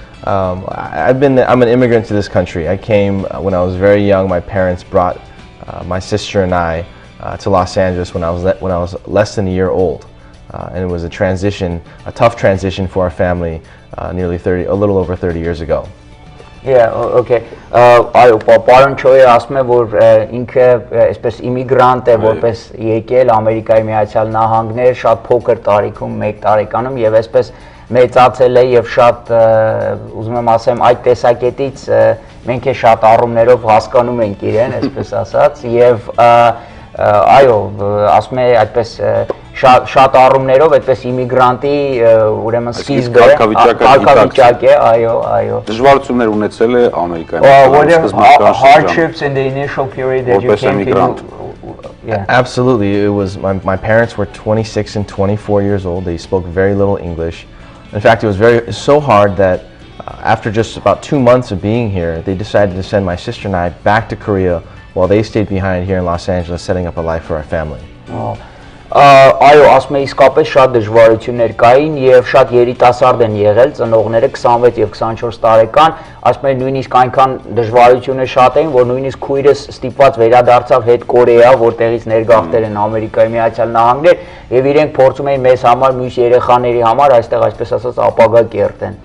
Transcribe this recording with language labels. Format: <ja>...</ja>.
<en>I'm an immigrant to this country. I came when I was very young. My parents brought my sister and I to Los Angeles when I was less than a year old, and it was a tough transition for our family, a little over 30 years ago. Yeah, okay.</en> <hy>Այո, պարոն Չոյը ասում է, որ ինքը այսպես իմիգրանտ է, որպես եկել Ամերիկայի Միացյալ Նահանգներ շատ փոքր տարիքում, 1 տարեկանում եւ այսպես մեծացել է եւ շատ ուզում եմ ասեմ այդ տեսակետից մենք է շատ առումներով հասկանում ենք իրեն, այսպես ասած, եւ այո, ասում է այդպես շատ առումներով այդպես իմիգրանտի ուրեմն սկիզբը կարգավիճակ է, այո։ Դժվարություններ ունեցել է Ամերիկայում։</hy> <en>Hardships in the initial period that you came to. Yeah. Absolutely. It was my parents were 26 and 24 years old. They spoke very little English. In fact, it was so hard that after just about 2 months of being here, they decided to send my sister and I back to Korea while they stayed behind here in Los Angeles setting up a life for our family.</en> <hy>Այո, ասում եմ իսկապես շատ դժվարություններ կային եւ շատ երիտասարդ են եղել ծնողները 26 եւ 24 տարեկան, ասում եմ նույնիսկ այնքան դժվարություններ շատ էին, որ նույնիսկ քույրս ստիպված վերադարձավ հետ Կորեա, որտեղից ներգաղթել են Ամերիկայի Միացյալ Նահանգներ եւ իրենք փորձում էին մեզ համար, մյուս երեխաների համար այստեղ այսպես ասած ապագա կերտեն։</hy>